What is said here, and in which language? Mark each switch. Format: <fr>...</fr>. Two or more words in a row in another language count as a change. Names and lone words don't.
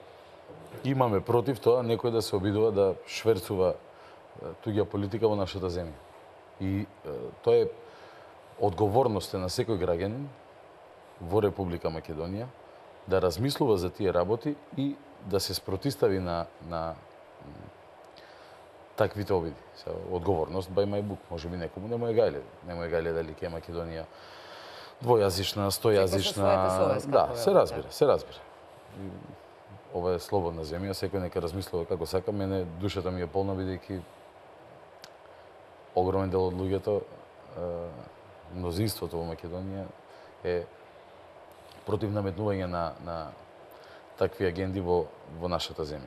<mk>Меѓутоа, имаме против тоа некој да се обидува да шверцува туѓа политика во нашата земја. И тоа е одговорност на секој граѓанин во Република Македонија да размислува за тие работи и да се спротистави на таквите обиди.</mk> <en>Одговорност by my book.</en> <mk>Може би некому не му е гајле дали ќе е Македонија двојазична, стојазична. Да, се разбира. Ова е слободна земја, секој нека размислува како сака. Мене душата ми е полна бидејќи огромен дел од луѓето, мнозинството во Македонија е против наметнување на такви агенди во нашата земја.</mk>